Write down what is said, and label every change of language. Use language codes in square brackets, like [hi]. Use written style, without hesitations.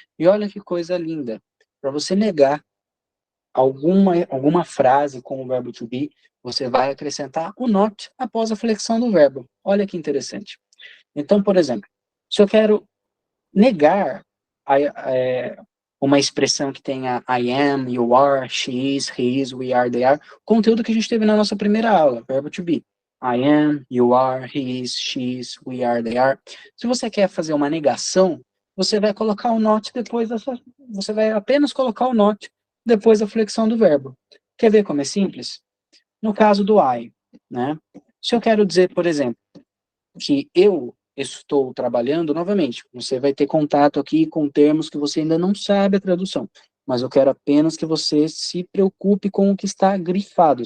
[pt] E olha que coisa linda. Para você negar alguma frase com o verbo to be, você vai acrescentar o not após a flexão do verbo. Olha que interessante. Então, por exemplo, se eu quero negar uma expressão que tenha [en] I am, you are, she is, he is, we are, they are, [pt] conteúdo que a gente teve na nossa primeira aula, verbo to be. [en] I am, you are, he is, she is, we are, they are. [pt] Se você quer fazer uma negação, você vai colocar o not depois você vai apenas colocar o not depois da flexão do verbo. Quer ver como é simples? No caso do I, né? Se eu quero dizer, por exemplo, que eu estou trabalhando, novamente, você vai ter contato aqui com termos que você ainda não sabe a tradução, mas eu quero apenas que você se preocupe com o que está grifado.